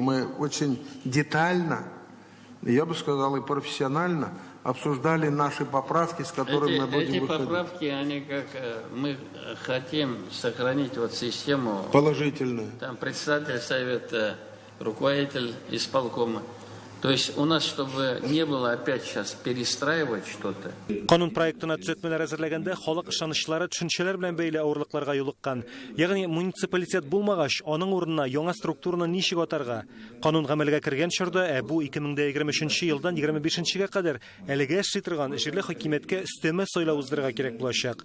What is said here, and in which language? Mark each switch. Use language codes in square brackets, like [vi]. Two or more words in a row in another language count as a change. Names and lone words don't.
[ru] Мы очень детально, я бы сказал, и профессионально обсуждали наши поправки, с которыми мы будем выходить. Эти поправки, они как мы хотим сохранить вот систему. Положительную. Там председатель совета, руководитель исполкома. То есть у нас, чтобы не было опять сейчас перестраивать что-то. [tt] Канун проектына төзәтмәләр әзерләгәндә халык ышанычлары төшенчәләр белән бәйле авырлыкларга юлыккан. Ягъни муниципалитет булмагач, аның урынына яңа структураны ничек атарга? Канун гамәлгә кергән чорда, бу 2023 елдан 25-гә кадәр әлегә эшли торган җирле хакимияткә өстәмә сайлау уздырырга кирәк булачак.